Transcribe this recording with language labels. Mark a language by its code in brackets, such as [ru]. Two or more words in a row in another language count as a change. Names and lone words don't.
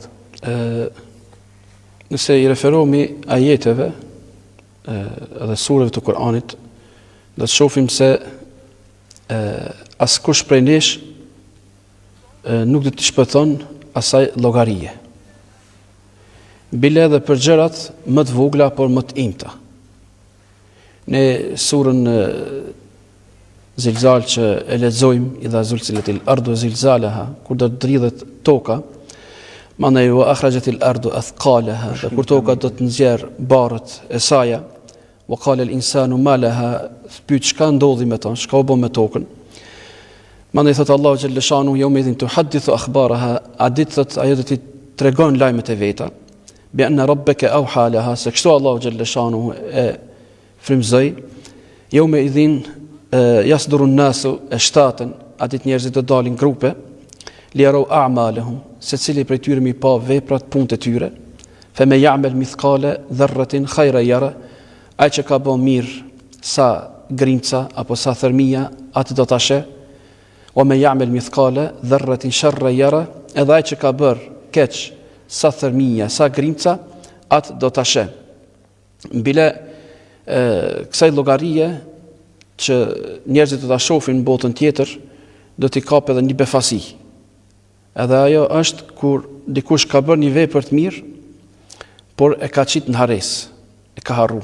[sq] Nëse i referohemi ajeteve edhe sureve të Kur'anit, do të shohim se askush prej nesh nuk do të shpëton asaj llogarie. Bile edhe për gjërat më të vogla, por më të imta. Ne surën Zilzal që e lexojmë, [ar] إذا زلزلت الأرض زلزالها, [sq] kur do të dridhet toka, mandej [ar] وأخرجت الأرض أثقالها, [sq] dhe kur toka do të nxjerr barrët e saj, [ar] وقال الإنسان ما لها, [sq] pyet çka ndodhi me ta, çka u bë me tokën. Mandej thot Allahu [ar] جل شأنه يومئذ تحدث أخبارها, [sq] adit thot ajo do t'i tregon lajmet e veta. [ar] بأن ربك أوحى لها, [sq] se kështu Allahu [ar] جل شأنه [sq] e frymzoi. [ar] يومئذ يصدر الناس أشتاتا, [sq] atit njerëzit do dalin grupe, [ar] ليروا أعمالهم, [sq] secili prej tyre mi pa veprat, punët e tyre, [ar] فمن يعمل مثقال ذرة خيرا يره, [sq] ai që ka bën mirë sa grinca apo sa thërmia, atë do ta sheh, [ar] ومن يعمل مثقال ذرة شرا يره, [sq] edhe ai që ka bërë keq sa thërmia, sa grinca, atë do ta sheh. Mbile kësaj llogarie që njerëzit do ta shohin në botën tjetër, do t'i kapë edhe një befasi. Edhe ajo është kur dikush ka bërë një vepër të mirë, por e ka qit në hares, e ka harru.